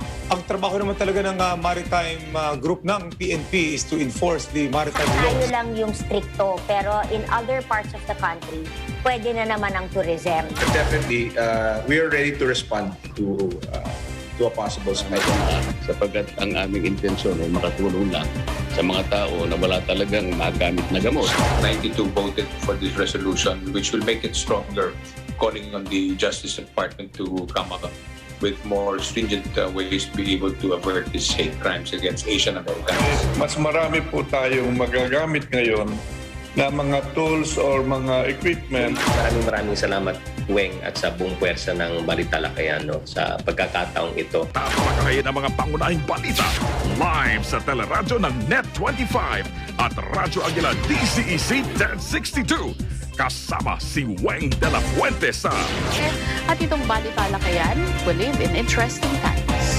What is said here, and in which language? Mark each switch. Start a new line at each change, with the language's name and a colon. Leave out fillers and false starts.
Filipino: Ang trabaho naman talaga ng maritime group ng PNP
English: is to enforce the maritime laws.
Filipino: Tayo lang yung stricto, pero
English: in other parts of the country,
Filipino: pwede na naman ang tourism.
English: Definitely, we are ready to respond to a possible spike.
Filipino: Sapagkat ang aming intensyon ay makatulong lang sa mga tao na wala talagang magamit na gamot.
English: 92 voted for this resolution, which will make it stronger, calling on the Justice Department to come up with more stringent ways to be able to avert these hate crimes against Asian Americans.
Filipino: Mas marami po tayong magagamit ngayon na mga
English: tools or
Filipino: mga equipment. Maraming salamat, Weng, at sa buong puwersa ng Balitalakayan sa pagkakataong ito. Tatalakayin ang mga pangunahing balita live sa teleradyo ng Net25 at Radyo Aguila DCEC 1062. Kasama si Weng de la Fuente sa... At itong
English: Balitalakayan, we live in interesting times.